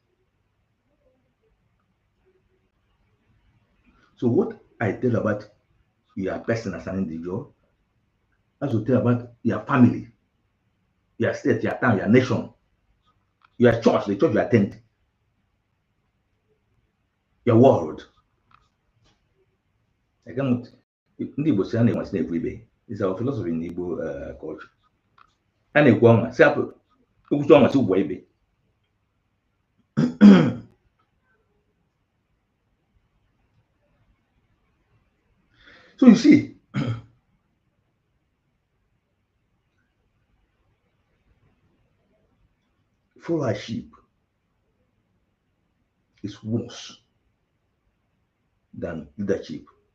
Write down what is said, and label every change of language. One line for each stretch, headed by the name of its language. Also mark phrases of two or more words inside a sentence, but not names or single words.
English: So what I tell about your person as an individual, I should tell about your family, your state, your town, your nation, your church, the church you attend, your world. I cannot.
Igbo: Ndị Igbo si a na-enwesị na-ekwu ibe.
English: It's our philosophy in Igbo culture.
Igbo: A na-ekwu ọnwa si apụ ekwuchi ọnwa si ụgwọ ibe.
English: So you see, followership is worse than leadership.